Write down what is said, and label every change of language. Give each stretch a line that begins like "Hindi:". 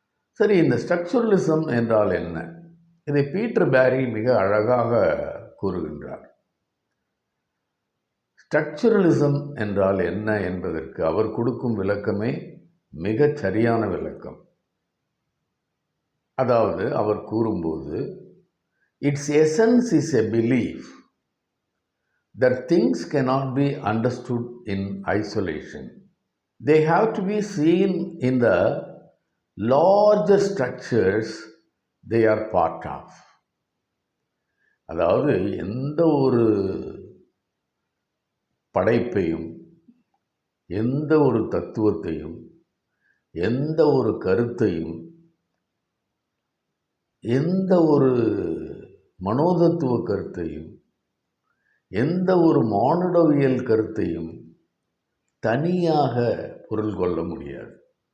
Tamil: சரி, இந்த ஸ்ட்ரக்சரலிசம் என்றால் என்ன? இதை பீட்டர் பேரி மிக அழகாக கூறுகின்றார். ஸ்ட்ரக்சரலிசம் என்றால் என்ன என்பதற்கு அவர் கொடுக்கும் விளக்கமே மிகச் சரியான விளக்கம். அதாவது அவர் கூறும்போது,
English: its essence is a belief that things cannot be understood in isolation. They have to be seen in the larger structures they are part of.
Tamil: அதாவது எந்த ஒரு படைப்பையும், எந்த ஒரு தத்துவத்தையும், எந்த ஒரு கருத்தையும், எந்த ஒரு மனோதத்துவ கருத்தையும், எந்த ஒரு மானுடவியல் கருத்தையும் தனியாக பொருள் கொள்ள முடியாது.